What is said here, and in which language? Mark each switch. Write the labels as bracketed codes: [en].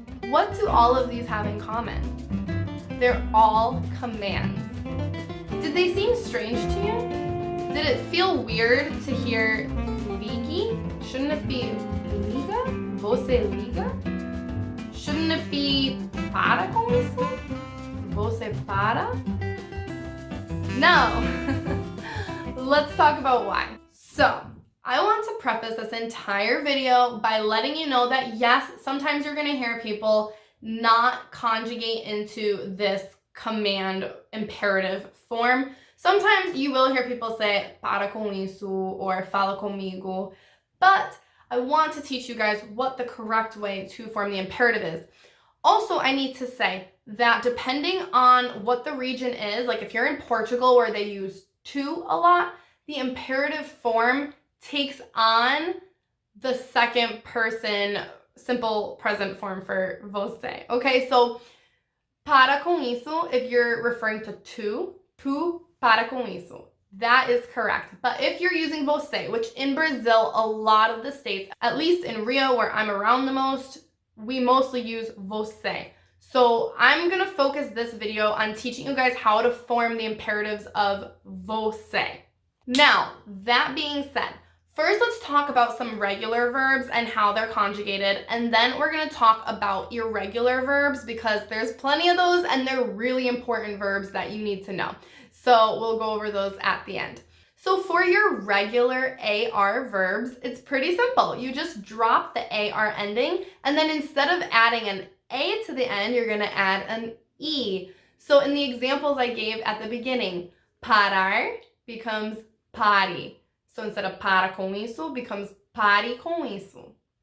[en] What do all of these have in common? They're all commands. Did they seem strange to you? Did it feel weird to hear ligue? Shouldn't it be liga? [pt] Você liga? [en] Shouldn't it be [pt] para com isso? Você para? [en] No. Let's talk about why. So, I want to preface this entire video by letting you know that yes, sometimes you're going to hear people not conjugate into this command imperative form. Sometimes you will hear people say [pt] para com isso [en] or [pt] fala comigo, [en] but I want to teach you guys what the correct way to form the imperative is. Also, I need to say that depending on what the region is, like if you're in Portugal where they use to a lot, the imperative form takes on the second person simple present form for você. Okay, so para com isso, if you're referring to [pt] tu para com isso. [en] That is correct. But if you're using você, which in Brazil, a lot of the states, at least in Rio where I'm around the most, we mostly use você. So I'm gonna focus this video on teaching you guys how to form the imperatives of você. Now, that being said, first let's talk about some regular verbs and how they're conjugated, and then we're gonna talk about irregular verbs because there's plenty of those and they're really important verbs that you need to know. So we'll go over those at the end. So for your regular AR verbs, it's pretty simple. You just drop the AR ending, and then instead of adding an A to the end, you're gonna add an E. So in the examples I gave at the beginning, parar becomes pare. So instead of [pt] para com isso, [en] becomes [pt] pare com isso.